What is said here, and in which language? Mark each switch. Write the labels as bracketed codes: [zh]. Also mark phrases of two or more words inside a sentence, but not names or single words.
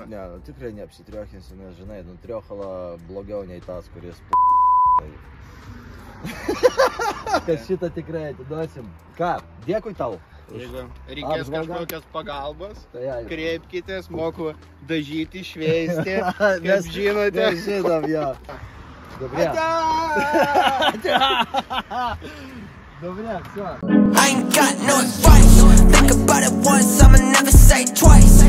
[lt] Ne, nu tikrai neapsitriokinsiu, nes žinai, nu triochala blogiau nei tas, kuris Kad šitą tikrai atiduosim. Ką, dėkui tau. Jeigu reikės kažkokios pagalbos, tai kreipkitės, moku dažyti, šveisti, kaip žinote. Mes žinom, jo. Dobrė. Dobrė, все. [en] I ain't got no advice. Think about it once, I'ma never say twice.